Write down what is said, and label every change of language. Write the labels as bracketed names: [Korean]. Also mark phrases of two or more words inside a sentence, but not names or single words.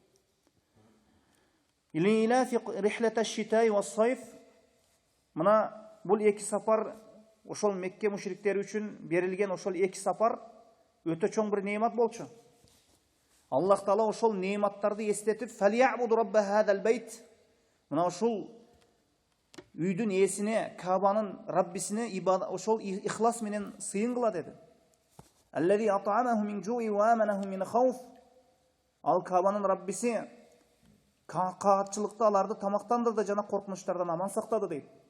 [Arabic] إيلافهم رحلة الشتاء والصيف. [Kyrgyz] Мына бул эки сапар ошол Мекке мушриктери үчүн берилген ошол эки сапар өтө чоң бир неимат болчу. Аллах Таала ошол неиматтарды эстетип, [Arabic] فليعبدوا رب هذا البيت. [Kyrgyz] Мына ошол үйдүн ээсине, Кабанын Раббисине ошол ихлас менен сыйынгыла деди. [Arabic] الذي أطعمهم من جوع وآمنهم من خوف. [Kyrgyz] Ал Кабанын Раббиси каатчылыкта аларды тамактандырды жана коркунучтардан аман сактады дейт.